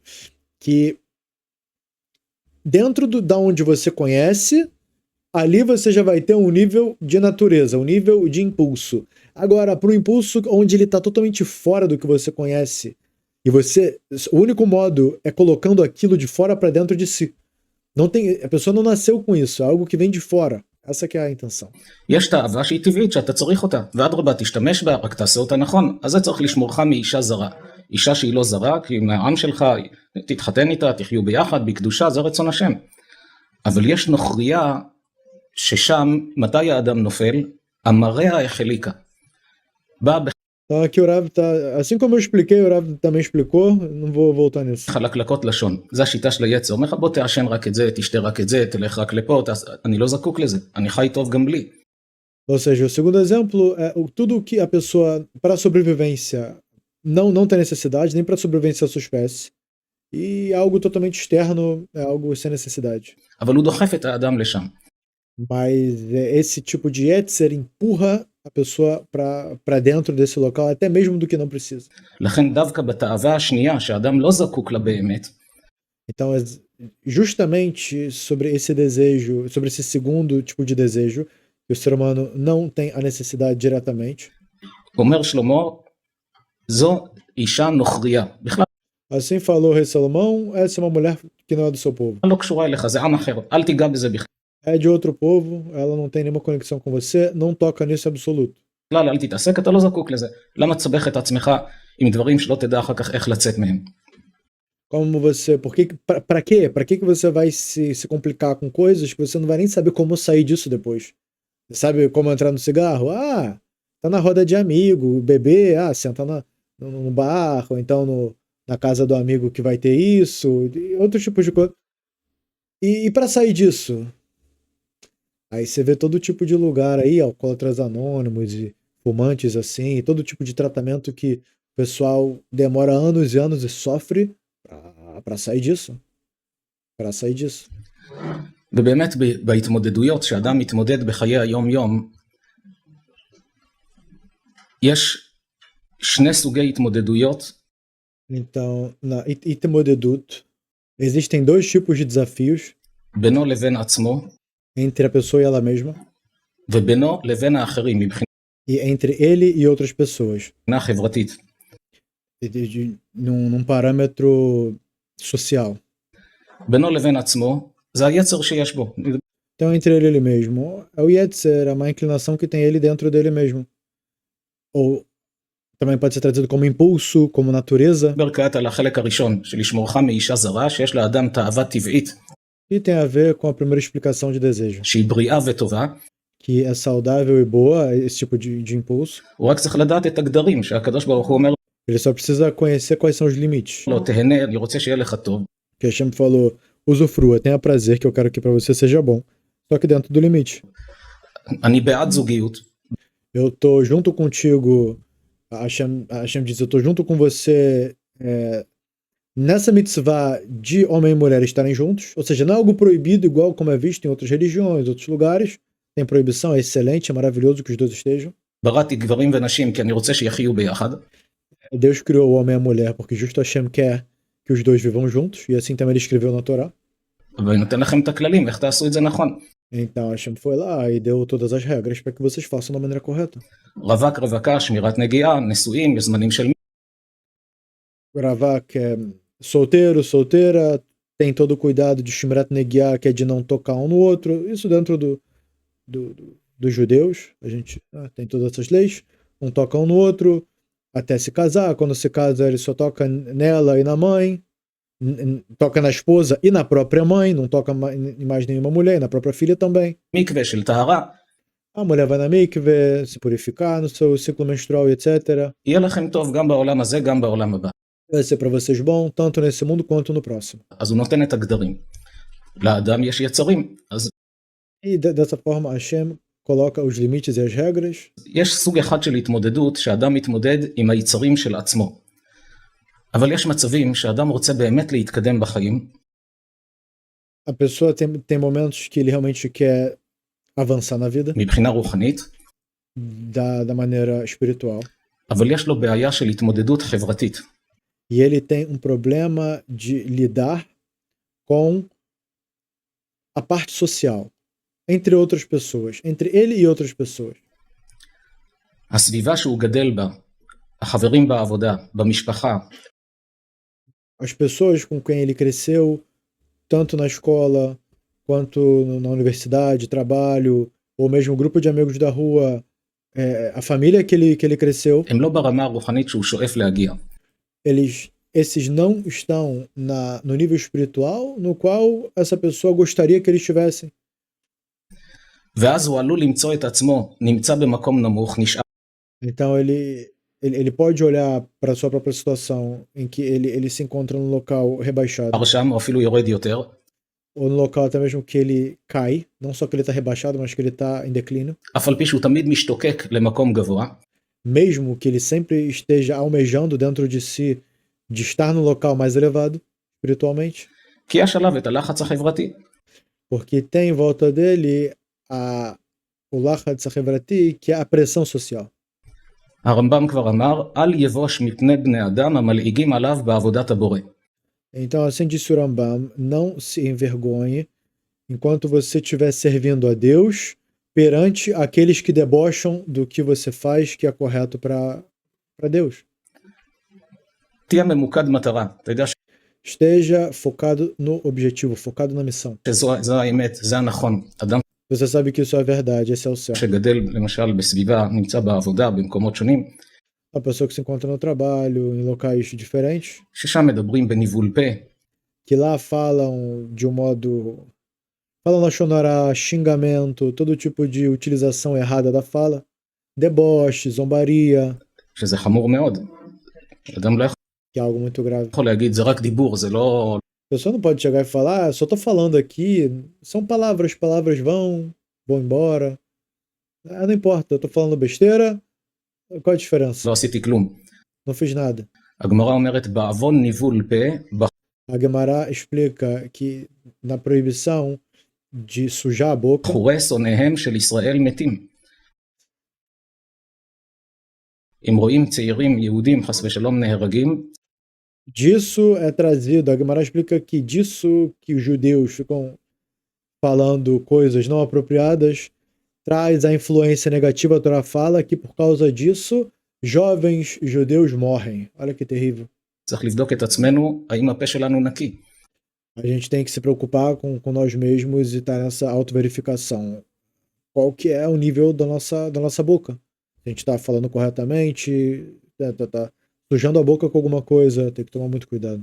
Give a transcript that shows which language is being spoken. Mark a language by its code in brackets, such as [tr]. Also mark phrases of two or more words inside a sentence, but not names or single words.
[pt] Que dentro da onde você conhece, ali você já vai ter um nível de natureza, um nível de impulso. Agora, para o impulso onde ele está totalmente fora do que você conhece, e o único modo é colocando aquilo de fora para dentro de si. A pessoa não nasceu com isso, é algo que vem de fora. essa que é a intenção. [he] יש תאווה שהיא טבעית שאתה צריך אותה, ואדרבה תשתמש בה, רק תעשה אותה נכון. אז זה צריך לשמורך מאישה זרה. אישה שהיא לא זרה, כי מהעם שלך, תתחתן איתה, תחיו ביחד, בקדושה, זה רצון השם. אבל יש נוכריה ששם, מתי האדם נופל? המראה החליקה. בא [pt] Então aqui o Rav tá, assim como eu expliquei, o Rav também explicou, não vou voltar nisso. [he] חלקלקות לשון, זה השיטה של היצר, אומר לך בוא תעשן רק את זה, תשתה רק את זה, תלך רק לפה, אני לא זקוק לזה, אני חי טוב גם בלי. [pt] Ou seja, o segundo exemplo é tudo que a pessoa, para a sobrevivência, não tem necessidade, nem para a sobrevivência da sua espécie, e algo totalmente externo é algo sem necessidade. [he] אבל הוא דוחף את האדם לשם. [pt] Mas esse tipo de Yetzer empurra a pessoa para dentro desse local, até mesmo do que não precisa. [he] לכן דווקא בתאווה השנייה, שהאדם לא זקוק לה באמת, [pt] Então, justamente sobre esse desejo, sobre esse segundo tipo de desejo, que o ser humano não tem a necessidade diretamente. [he] אומר שלמה, זו אישה נוכריה. בכלל [pt] Assim falou o rei Salomão, essa é uma mulher que não é do seu povo. [he] לא קשורה אליך, זה עם אחר, אל תיגע בזה בכלל. [pt] É de outro povo, ela não tem nenhuma conexão com você, não toca nisso absoluto. [he] בכלל, אל תתעסק, אתה לא זקוק לזה. למה תסבך את עצמך עם דברים שלא תדע אחר כך איך לצאת מהם? [pt] Como você, para quê? Para que você vai se complicar com coisas que você não vai nem saber como sair disso depois? Você sabe como entrar no cigarro? Ah, tá na roda de amigo, beber, senta no bar, ou então na casa do amigo que vai ter isso, e outros tipos de coisa. E para sair disso? Aí você vê todo tipo de lugar aí, alcoólatras anônimos e fumantes assim, todo tipo de tratamento que o pessoal demora anos e anos e sofre para sair disso. Para sair disso. [he] ובאמת בהתמודדויות שאדם מתמודד בחיי היום יום, יש שני סוגי התמודדויות. [pt] Então, na Itmodedut, existem dois tipos de desafios [he] בינו לבין עצמו, [pt] entre a pessoa e ela mesma, [he] ובינו לבין האחרים, מבחינה [pt] e entre ele e outras pessoas, [he] חברתית. [pt] num parâmetro social. [he] בינו לבין עצמו, זה היצר שיש בו. [pt] Então, entre ele e ele mesmo, é o Yetzer, a má inclinação que tem ele dentro dele mesmo. Ou também pode ser traduzido como impulso, como natureza. [he] דבר כעת על החלק הראשון, של לשמורך מאישה זרה, שיש לאדם תאווה טבעית, [pt] E tem a ver com a primeira explicação de desejo, [he] שהיא בריאה וטובה, [pt] que é saudável e boa, esse tipo de impulso. [he] הוא רק צריך לדעת את הגדרים, שהקדוש ברוך הוא אומר [pt] Ele só precisa conhecer quais são os limites. [he] לו, תהנה, אני רוצה שיהיה לך טוב. [pt] Que Hashem falou, usufrua, tenha prazer, que eu quero que para você seja bom. Só que dentro do limite. [he] אני בעד זוגיות, [pt] Eu tô junto contigo, Hashem diz, eu tô junto com você nessa mitzvah de homem e mulher estarem juntos. Ou seja, não é algo proibido, igual como é visto em outras religiões, outros lugares. Tem proibição, é excelente, é maravilhoso que os dois estejam. [he] בראתי גברים ונשים, כי אני רוצה שיחיו ביחד. [pt] Deus criou o homem e a mulher porque justo Hashem quer que os dois vivam juntos, e assim também ele escreveu na Torá. [he] אבל אני נותן לכם את הכללים, איך תעשו את זה נכון. [pt] Então Hashem foi lá e deu todas as regras para que vocês façam da maneira correta. [he] רווק, רווקה, שמירת נגיעה, נשואים, יש זמנים של [pt] Ravak é solteiro, solteira, tem todo o cuidado de [he] שמירת נגיעה, [pt] que é de não tocar um no outro. Isso dentro dos judeus, a gente tem todas essas leis. Um toca um no outro até se casar. Quando se casa, ele só toca nela e na mãe. Toca na esposa e na própria mãe. Não toca em mais nenhuma mulher, e na própria filha também. [he] מקווה של טהרה. [pt] A mulher vai na mikve, se purificar no seu ciclo menstrual, etc. [he] יהיה לכם טוב גם בעולם הזה, גם בעולם הבא. [pt] Vai ser para vocês bom, tanto nesse mundo quanto no próximo. [he] אז הוא נותן את הגדרים. לאדם יש יצרים, אז [pt] E dessa forma, Hashem coloca os limites e as regras. [he] יש סוג אחד של התמודדות שאדם מתמודד עם היצרים של עצמו. אבל יש מצבים שאדם רוצה באמת להתקדם בחיים. [pt] A pessoa tem momentos que ele realmente quer avançar na vida [he] מבחינה רוחנית, [pt] da maneira espiritual. [he] אבל יש לו בעיה של התמודדות חברתית. [pt] E ele tem um problema de lidar com a parte social, entre outras pessoas, entre ele e outras pessoas. [he] הסביבה שהוא גדל בה, החברים בעבודה, במשפחה, [pt] As pessoas com quem ele cresceu, tanto na escola, quanto na universidade, trabalho, ou mesmo o grupo de amigos da rua, a família que ele cresceu, [he] הם לא ברמה הרוחנית שהוא שואף להגיע. [pt] esses não estão no nível espiritual no qual essa pessoa gostaria que eles estivessem. [he] ואז הוא עלול למצוא את עצמו, נמצא במקום נמוך, נשאר [pt] Então ele pode olhar para a sua própria situação em que ele se encontra num local rebaixado, [he] שם, או אפילו יורד יותר, [pt] ou no local até mesmo que ele cai, não só que ele está rebaixado, mas que ele está em declínio, [he] אף על פי שהוא תמיד משתוקק למקום גבוה, [pt] mesmo que ele sempre esteja almejando dentro de si de estar no local mais elevado espiritualmente, [he] כי יש עליו את הלחץ החברתי. [pt] porque tem em volta dele o [he] לחץ החברתי, [pt] que é a pressão social. [he] הרמב"ם כבר אמר, אל יבוש מפני בני אדם המלעיגים עליו בעבודת הבורא. [pt] Então, assim disse o Rambam, não se envergonhe enquanto você estiver servindo a Deus perante aqueles que debocham do que você faz que é correto para Deus. [he] תהיה ממוקד מטרה. אתה יודע [pt] Esteja focado no objetivo, focado na missão. [he] שזו האמת, זה הנכון. אדם [pt] Você sabe que isso é verdade, esse é o céu. [he] שגדל למשל בסביבה, נמצא בעבודה, במקומות שונים, [pt] A pessoa que se encontra no trabalho, em locais diferentes, ששם מדברים בניבול פה, que lá falam de um modo... falam lachonará, xingamento, todo tipo de utilização errada da fala, deboche, zombaria, [he] שזה חמור מאוד. אדם לא [pt] que é algo muito grave. [he] יכול להגיד, זה רק דיבור, זה לא... [pt] A pessoa não pode chegar e falar, só tô falando aqui, são palavras, palavras vão embora. Não importa, eu tô falando besteira, qual a diferença? [he] לא עשיתי כלום. [pt] Não fiz nada. [he] הגמרא אומרת, בעוון ניבול פה, [pt] A Gemara explica que na proibição de sujar a boca, [he] בחורי שונאיהם של ישראל מתים. אם רואים צעירים יהודים חס ושלום נהרגים, [pt] disso é trazido, a Gemara explica que disso que os judeus ficam falando coisas não apropriadas, traz a influência negativa, a Torá fala que por causa disso, jovens judeus morrem. Olha que terrível. [he] צריך לבדוק את עצמנו, האם הפה שלנו נקי. [pt] A gente tem que se preocupar com nós mesmos e estar nessa autoverificação. Qual que é o nível da nossa boca? A gente está falando corretamente, tá sujando a boca com alguma coisa, tem que tomar muito cuidado.